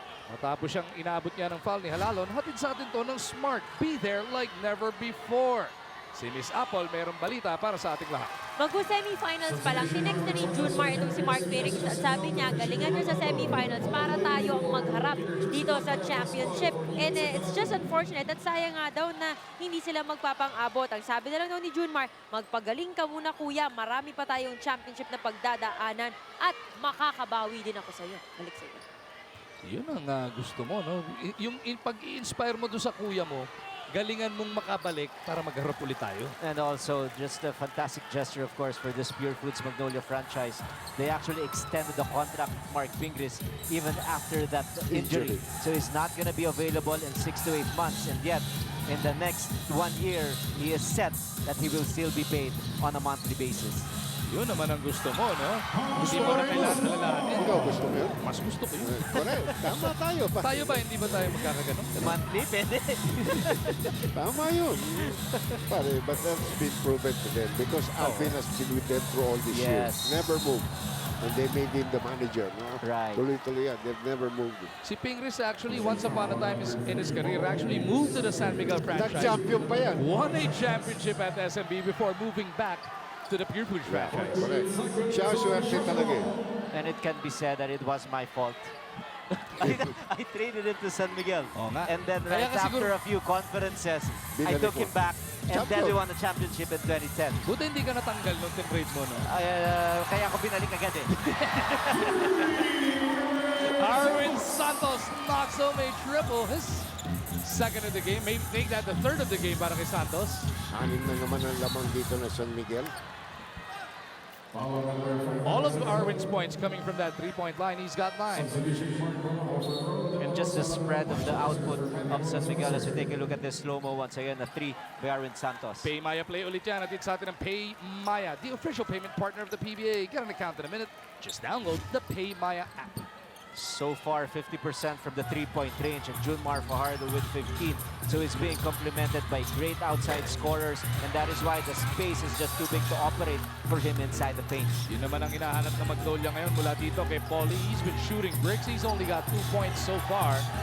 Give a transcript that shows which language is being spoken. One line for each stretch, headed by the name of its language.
Filipino: Matapos siyang inabot niya ng foul ni Halalon, hatid sa atin to ng Smart.
English: Be there like never before.
Filipino: Si Miss Apple, mayroong balita para sa ating lahat. Magpo-semifinals pa lang, tinext na ni Junmar itong si Mark Perix at sabi niya, galingan niya sa semifinals para tayo ang magharap dito sa championship.
English: And it's just unfortunate
Filipino: at sayang nga daw na hindi sila magpapang-abot. Ang sabi na lang daw ni Junmar, magpagaling ka muna kuya, marami pa tayong championship na pagdadaanan at makakabawi din ako sa'yo. Balik sa'yo. Yun ang gusto mo, no? Yung pag-i-inspire mo doon sa kuya mo, galingan mong makabalik para magharap ulit tayo.
English: And also, just a fantastic gesture, of course, for this Pure Foods Magnolia franchise. They actually extended the contract of Mark Pingris even after that injury. So he's not going to be available in 6 to 8 months. And yet, in the next 1 year, he is set that he will still be paid on a monthly basis.
Filipino: Yun naman ang gusto mo, no? Hindi mo na kailangan alalahanin. Ikaw, gusto mo yun? Mas gusto ko yun. Correct. Tama tayo pa. Tayo ba? Hindi ba tayo magkakaganon? Monthly, pwede. Tama yun.
English: Pare, but that's been proven to them because Alvin has been with them through all these years. Never moved. And they made him the manager, no? Right.
Filipino: Tuloy-tuloy yan.
English: They've never moved him. Si Pingris actually, once upon a time in his career, actually moved to the San Miguel franchise.
Filipino: Nag-champion pa yan.
English: Won a championship at SMB before moving back to the Pure Foods franchise. Correct.
Filipino: Siya ang swerte talaga eh.
English: And it can be said that it was my fault. I traded him to San Miguel. And then right after a few conferences, I took him back. And then we won the championship in 2010.
Filipino: Buti hindi ka natanggal nung trade mo, no? Kaya ako binalik agad eh.
English: Arwin Santos knocks home a triple. His second of the game. May make that the third of the game
Filipino: para kay Santos. 6 na naman ang lamang dito na San Miguel.
English: All of Arwin's points coming from that three-point line. He's got 9. And just the spread of the output of San Miguel as we take a look at this slow-mo once again, a 3 by Arwin Santos. Pay Maya play
Filipino: ulit yan. Atid sa atin ang
English: Pay Maya, the official payment partner of the PBA. Get an account in a minute. Just download the Pay Maya app. So far, 50% from the three-point range, and Junmar Fajardo with 15. So he's being complemented by great outside scorers, and that is why the space is just too big to operate for him inside the paint.
Filipino: Yun naman ang hinahanap na Magnolia ngayon mula dito kay Paulie.
English: He's been shooting bricks. He's only got 2 points so far.